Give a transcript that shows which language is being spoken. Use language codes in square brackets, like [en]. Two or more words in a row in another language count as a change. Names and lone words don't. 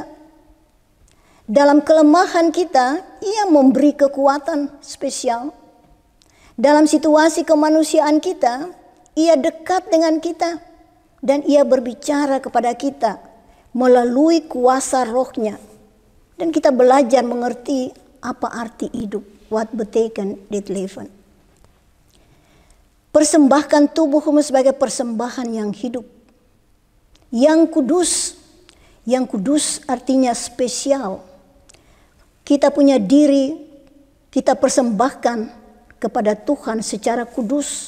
[id] Dalam kelemahan kita, Ia memberi kekuatan spesial. Dalam situasi kemanusiaan kita, Ia dekat dengan kita dan Ia berbicara kepada kita melalui kuasa Roh-Nya. Dan kita belajar mengerti apa arti hidup, [nl] what betekent dit leven. [id] Persembahkan tubuhmu sebagai persembahan yang hidup, yang kudus. Yang kudus artinya spesial. Kita punya diri, kita persembahkan kepada Tuhan secara kudus.